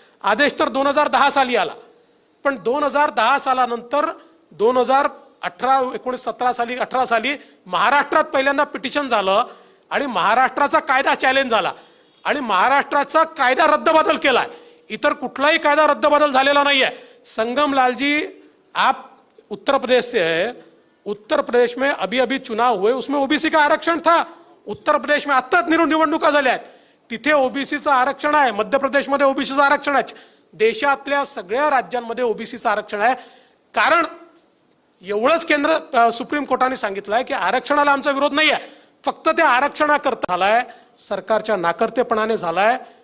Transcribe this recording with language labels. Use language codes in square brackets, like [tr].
[mr] आदेश तर 2010 साली आला, पण 2010 सालानंतर 2018, 19, 17 साली, 18 साली महाराष्ट्रात पहिल्यांदा पिटिशन झालं आणि महाराष्ट्राचा कायदा चॅलेंज झाला आणि महाराष्ट्राचा कायदा रद्दबदल केलाय. इतर कुठलाही कायदा रद्दबदल झालेला नाहीये. [hi] संगम लालजी, आप उत्तर प्रदेश से है, उत्तर प्रदेश में अभी अभी चुनाव हुए, उसमें ओबीसी का आरक्षण था. [mr] उत्तर प्रदेश में आत्ताच निवडणुका झाल्या आहेत, तिथे ओबीसीचं आरक्षण आहे. मध्य प्रदेशमध्ये ओबीसीचं आरक्षण आहे. देशातल्या सगळ्या राज्यांमध्ये ओबीसीचं आरक्षण आहे. कारण एवढंच केंद्र सुप्रीम कोर्टाने सांगितलं आहे की आरक्षणाला आमचा विरोध नाही आहे, फक्त त्या आरक्षणाकरता झालाय, सरकारच्या नाकर्तेपणाने झालाय.